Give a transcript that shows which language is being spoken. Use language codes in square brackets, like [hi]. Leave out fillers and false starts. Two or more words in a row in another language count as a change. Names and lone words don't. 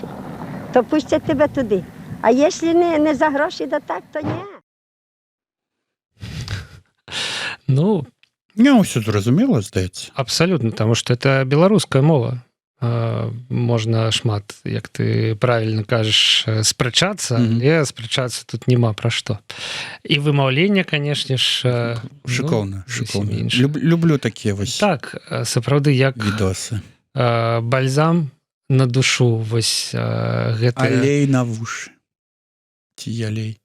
[uk] То пустять тебе туди. А якщо не за гроші, то так, то ні. Ну, не, все зрозуміло, здається. Абсолютно, тому що це білоруська мова. Можна шмат, як ти правильно кажеш, [be] спрачацца, але спрачацца тут няма пра што. І вымаўленне, [ru] конечно ж, [be] шыкоўна. Люблю такія вось. Так, сапраўды, як відосы. Бальзам на душу, вось гэта... Алей на вушы. Ці алей.